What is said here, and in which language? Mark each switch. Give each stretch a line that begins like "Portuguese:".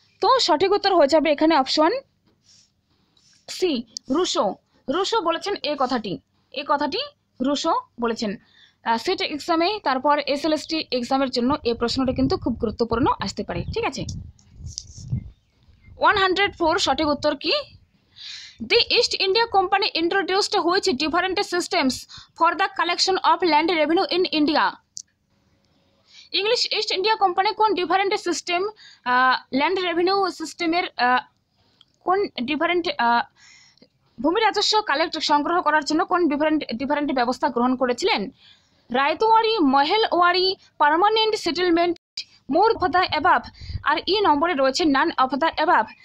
Bangla: তো সঠিক উত্তর হয়ে যাবে এখানে অপশন সি, রুশো। রুশো বলেছেন এই কথাটি রুশো বলেছেন। সেট এক্সামে, তারপর এসএলএসটি এক্সামের জন্য এই প্রশ্নটা কিন্তু খুব গুরুত্বপূর্ণ আসতে পারে, ঠিক আছে? 104 সঠিক উত্তর কি?
English: The East India Company introduced which different systems for the collection of land revenue in India?
Bangla: English East India Company কোন ডিফারেন্ট সিস্টেম, ল্যান্ড রেভিনিউ সিস্টেমের কোন ডিফারেন্ট ভূমি রাজস্ব সংগ্রহ করার জন্য কোন ডিফারেন্ট ব্যবস্থা গ্রহণ করেছিলেন?
English: Ryotwari, Mahalwari, permanent settlement, more of the above,
Bangla: আর ই নম্বরে রয়েছে
English: None of the above.